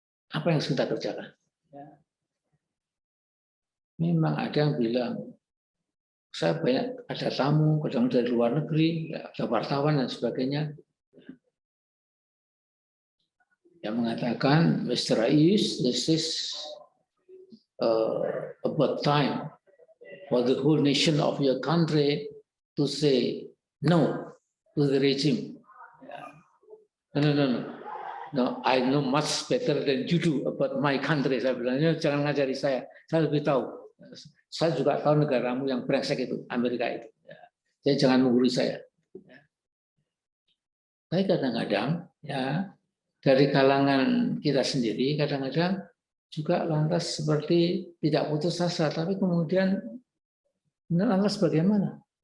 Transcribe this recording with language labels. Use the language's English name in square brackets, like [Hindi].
[Indonesian] Apa yang harus kita kerjakan? Memang ada yang bilang, saya banyak ada tamu, kadang dari luar negeri, ada wartawan dan sebagainya, yang mengatakan, Mr. [English] Rais, this is about time for the whole nation of your country to say no to the regime. No, I know much better than you do about my country. [Indonesian] Saya bilangnya jangan ngajari saya lebih tahu. Saya juga tahu negaramu yang brengsek itu, Amerika itu. Jadi jangan menggurui saya. Tapi kadang-kadang ya dari kalangan kita sendiri kadang-kadang juga lantas seperti tidak putus asa, tapi kemudian lantas bagaimana?